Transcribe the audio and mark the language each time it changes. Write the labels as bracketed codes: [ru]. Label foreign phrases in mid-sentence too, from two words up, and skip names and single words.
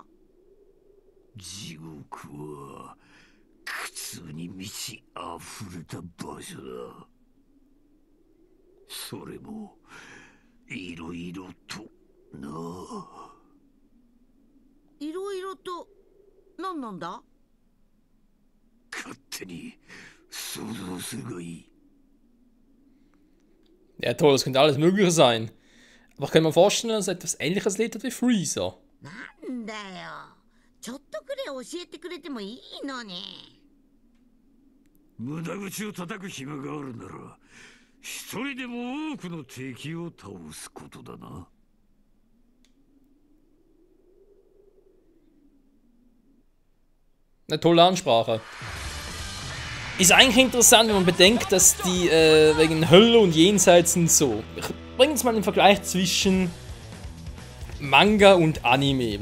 [ja] 地獄は苦痛に満ち溢れた場所だ。それもいろいろとな。いろいろと何なんだ。勝手に想像するがいい。 [de] Ja toll, das könnte alles Mögliche sein. Aber ich kann mir vorstellen, dass es etwas Ähnliches lebt wie Freezer. [ja] なんだよ、ちょっとくらい教えてくれてもいいのに。無駄口を叩く暇があるなら一人でも多くの敵を倒すことだな。 [de] Eine tolle Ansprache. Ist eigentlich interessant, wenn man bedenkt, dass die wegen Hölle und Jenseits und so. Ich bringe jetzt mal den Vergleich zwischen Manga und Anime.